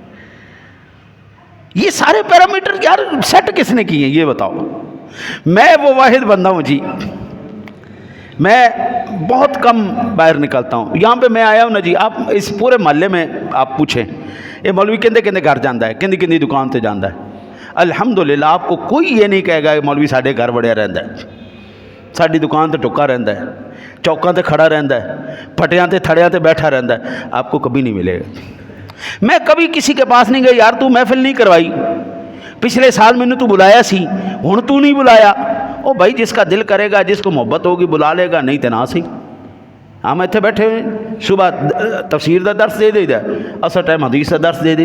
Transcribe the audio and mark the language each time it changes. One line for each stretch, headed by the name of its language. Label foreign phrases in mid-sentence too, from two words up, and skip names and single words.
Urdu: یہ سارے پیرامیٹر یار سیٹ کس نے کیے ہیں یہ بتاؤ. میں وہ واحد بندہ ہوں جی، میں بہت کم باہر نکلتا ہوں. یہاں پہ میں آیا ہوں نا جی، آپ اس پورے محلے میں آپ پوچھیں یہ
Punjabi: مولوی کندے گھر جاندہ ہے، کندی دکان تے جاندہ ہے.
Urdu: الحمدللہ آپ کو کوئی یہ نہیں کہے گا کہ
Punjabi: مولوی ساڈے گھر بڑھیا رہندا ہے، ساڈی دکان تے ٹکا رہندا ہے، چوکاں تے کھڑا رہندا ہے، پھٹیاں تے تھڑیاں تے بیٹھا رہندا ہے.
Urdu: آپ کو کبھی نہیں ملے گا. میں کبھی کسی کے پاس نہیں گیا یار تو محفل نہیں کروائی، پچھلے سال میں نے تو بلایا سی،
Punjabi: ہن تو نہیں بلایا.
Urdu: او بھائی جس کا دل کرے گا، جس کو محبت ہوگی بلا لے گا،
Punjabi: نہیں تے نہ سی. ہم اتنے بیٹھے ہوئے صبح تفسیر دا درس دے دے دا، اصل ٹائم حدیث دا درس دے دے.